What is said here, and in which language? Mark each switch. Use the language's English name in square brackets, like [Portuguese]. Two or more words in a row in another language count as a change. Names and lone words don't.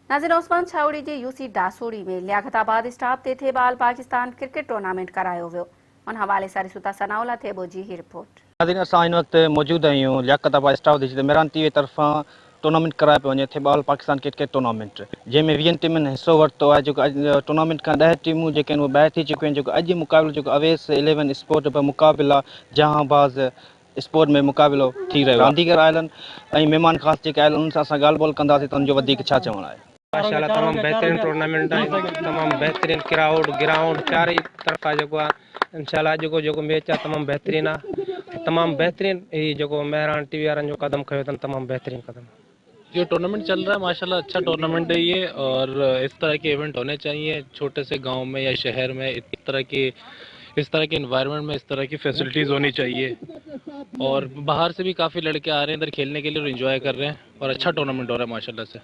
[Sindhi] नाज़रीन, उस्मान छावड़ी जे यूसी डासोड़ी में लियाकताबाद स्टाफ ते थे बाल पाकिस्तान क्रिकेट टूर्नामेंट करायो वियो। उन हवाले सां रिसूता सनाउला थे जी ही रिपोर्ट। नाज़रीन, असां इन वक्त मौजूद आहियूं लियाकताबाद स्टाफ जी मेरान टीवी तरफ़ां टूर्नामेंट कराए पियो वञे थे बाल पाकिस्तान क्रिकेट टूर्नामेंट, जंहिंमें 20 टीमुनि हिसो वरितो आहे। जेको अॼु टूर्नामेंट खां 10 टीमूं जेके आहिनि उहे ॿाहिरि थी चुकियूं आहिनि। जेको अॼु मुक़ाबिलो जेको अवेस 11 स्पोर्ट पर मुक़ाबिला जहांबाज़ स्पोर्ट में मुक़ाबिलो थी रहियो आहे। रांदीगर आयल आहिनि ऐं महिमान ख़ासि जेके आयल उन्हनि सां असां ॻाल्हि ॿोल कंदासीं त उनजो वधीक छा चवणु आहे। माशाल्लाह तमाम बेहतरीन टूर्नामेंट है, तमाम बेहतरीन ग्राउंड चार तरफा जो इंशाल्लाह जो मैच है तमाम बेहतरीन है। तमाम बेहतरीन ही जो मेहरान टीवी वारनि जो कदम खयो अथनि, तमाम बेहतरीन कदम। [Urdu] جو ٹورنامنٹ چل رہا ہے ماشاءاللہ اچھا ٹورنامنٹ ہے یہ، اور اس طرح کے ایونٹ ہونے چاہئیں چھوٹے سے گاؤں میں یا شہر میں. اس طرح کے انوائرنمنٹ میں اس طرح کی فیسلٹیز ہونی چاہئیں. اور باہر سے بھی کافی لڑکے آ رہے ہیں ادھر کھیلنے کے لیے اور انجوائے کر رہے ہیں، اور اچھا ٹورنامنٹ ہو رہا ہے ماشاءاللہ سے.